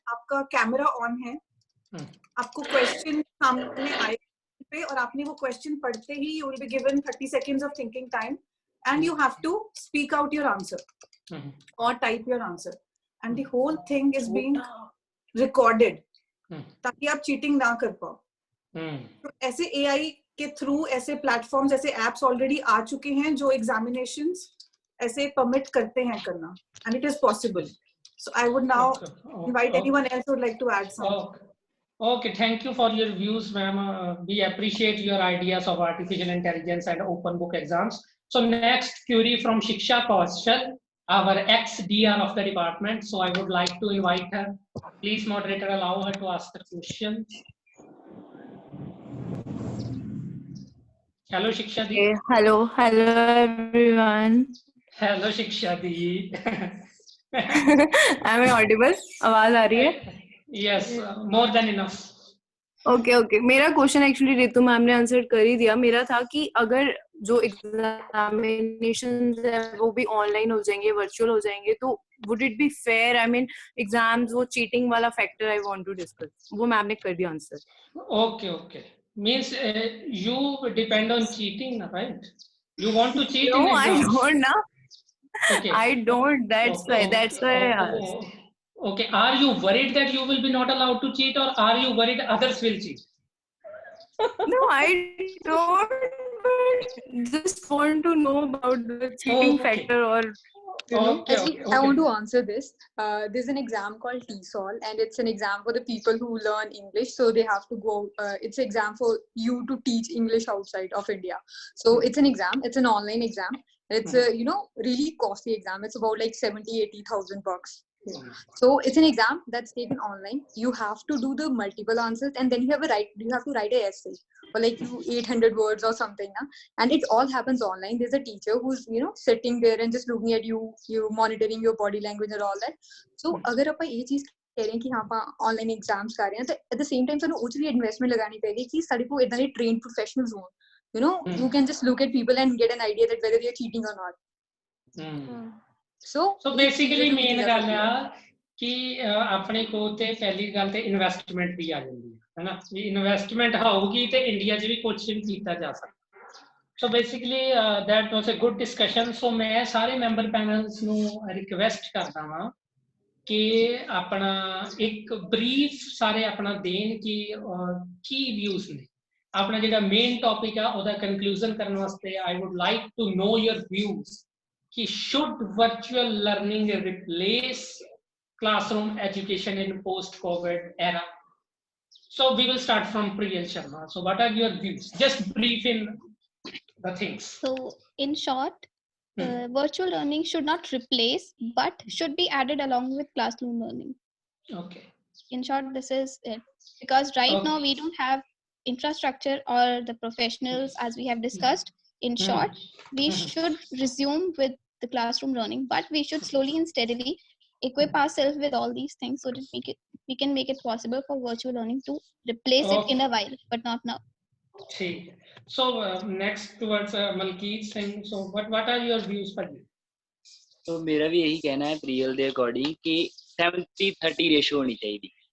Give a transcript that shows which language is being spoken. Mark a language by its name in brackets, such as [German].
[Hindi] आपका camera on है, आपको क्वेश्चन सामने आए पे और आपने वो क्वेश्चन पढ़ते ही [English] you will be given 30 seconds of thinking time and you have to speak out your answer or type your answer, and the whole thing is being recorded [Hindi] ताकि आप चीटिंग ना कर पाओ. तो ऐसे एआई के थ्रू ऐसे प्लेटफॉर्म्स, ऐसे एप्स ऑलरेडी आ चुके हैं जो एग्जामिनेशंस ऐसे परमिट करते हैं करना, [English] And it is possible. So I would now invite anyone else who would like to add something. Okay, thank you for your views, ma'am. We appreciate your ideas of artificial intelligence and open book exams. So next query from Shiksha Kaushal, our ex-DR of the department. So I would like to invite her. Please, moderator, allow her to ask the question. Hello, Shiksha Di. Hello everyone. Hello, Shiksha Di. Am I audible? [Hindi] आवाज आ रही है? [English] Yes, more than enough. Okay. [Hindi] मेरा question actually Ritu ma'am ने answer कर ही दिया. मेरा था कि अगर जो एग्जामिनेशंस है वो भी ऑनलाइन हो जाएंगे, वर्चुअल हो जाएंगे, तो [English] would it be fair? I mean, exams [Hindi] वो [English] cheating [Hindi] वाला [English] factor I want to discuss. [Hindi] वो मैम ने कर दिया answer. [English] Okay. Means you depend on cheating, right? You want to cheat? No, in exams. I don't know. Okay. I don't. That's why I asked. Okay. Are you worried that you will be not allowed to cheat, or are you worried others will cheat? No, I don't. Just want to know about the cheating factor or. Okay. I want to answer this. There's an exam called TESOL, and it's an exam for the people who learn English. So they have to go. It's an exam for you to teach English outside of India. So it's an exam. It's an online exam. It's a really costly exam. It's about like 70,000-80,000 bucks. So it's an exam that's taken online. You have to do the multiple answers, and then you have to write an essay for like 800 words or something, and it all happens online. There's a teacher who's sitting there and just looking at you monitoring your body language and all that. [Hindi] So अगर अपन ये चीज कह रहे हैं कि हाँ अपन online exams कर रहे हैं, तो [English] at the same time [Punjabi] ਸਾਨੂੰ ਉਹ 'ਚ ਵੀ [Hindi] इन्वेस्टमेंट लगानी पेगी कि [Punjabi] ਸਾਡੇ ਕੋਲ ਇਦਾਂ ਦੇ [English] trained professionals [Punjabi] ਹੋਣ. [English] You can just look at people and get an idea that whether they're cheating or not. So basically [Punjabi] main ਗੱਲ ਆ [Hindi] कि [Punjabi] ਆਪਣੇ ਕੋਲ ਤੇ ਪਹਿਲੀ ਗੱਲ ਤੇ ਇਨਵੈਸਟਮੈਂਟ ਵੀ ਆ ਜਾਂਦੀ ਹੈ ਨਾ, ਵੀ ਇਨਵੈਸਟਮੈਂਟ ਹੋਊਗੀ ਤੇ ਇੰਡੀਆ 'ਚ ਵੀ ਕੁਝ ਵੀ ਕੀਤਾ ਜਾ ਸਕਦਾ. [English] So basically that was a good discussion. So [Punjabi] ਮੈਂ ਸਾਰੇ ਮੈਂਬਰ ਪੈਨਲਸ ਨੂੰ ਰਿਕਵੈਸਟ ਕਰਦਾ ਵਾਂ ਕਿ ਆਪਣਾ ਇੱਕ ਬਰੀਫ ਸਾਰੇ ਆਪਣਾ ਦੇਣ ਕਿ ਕੀ ਵਿਊਜ਼ ਨੇ. ਆਪਣਾ ਜਿਹੜਾ ਮੇਨ ਟੌਪਿਕ ਆ ਉਹਦਾ ਕਨਕਲੂਜਨ ਕਰਨ ਵਾਸਤੇ [English] I would like to know your views [Hindi] कि [English] should virtual learning replace classroom education in post-COVID era? So we will start from Priyal Sharma. So what are your views? Just brief in the things. So in short, virtual learning should not replace, but should be added along with classroom learning. Okay. In short, this is it. Because right now we don't have infrastructure or the professionals, as we have discussed. In short, we should resume with the classroom learning, but we should slowly and steadily equip ourselves with all these things so that we can make it possible for virtual learning to replace it in a while, but not now. [Hindi] ठीक. [English] So next towards Malkeet Singh. So what are your views for you? [Hindi] तो मेरा भी यही कहना है प्रियल दे according कि 70-30 ratio होनी चाहिए.